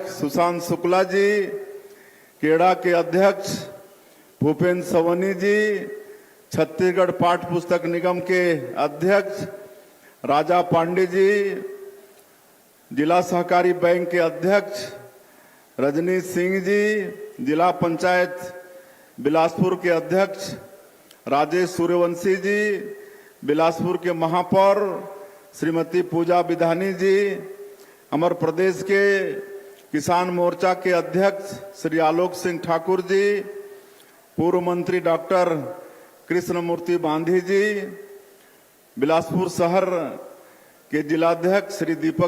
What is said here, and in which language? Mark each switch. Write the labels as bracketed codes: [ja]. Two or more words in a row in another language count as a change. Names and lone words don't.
[hi] सुशांत शुक्ला जी, केड़ा के अध्यक्ष भूपेंद्र सवनी जी, छत्तीसगढ़ पाठ पुस्तक निगम के अध्यक्ष राजा पांडे जी, जिला सहकारी बैंक के अध्यक्ष रजनीश सिंह जी, जिला पंचायत बिलासपुर के अध्यक्ष राजेश सूर्यवंशी जी, बिलासपुर के महापौर श्रीमती पूजा विधानी जी, हमारे प्रदेश के किसान मोर्चा के अध्यक्ष श्री आलोक सिंह ठाकुर जी, पूर्व मंत्री डॉक्टर कृष्णमूर्ति बांधी जी, बिलासपुर शहर के जिलाध्यक्ष श्री दीपक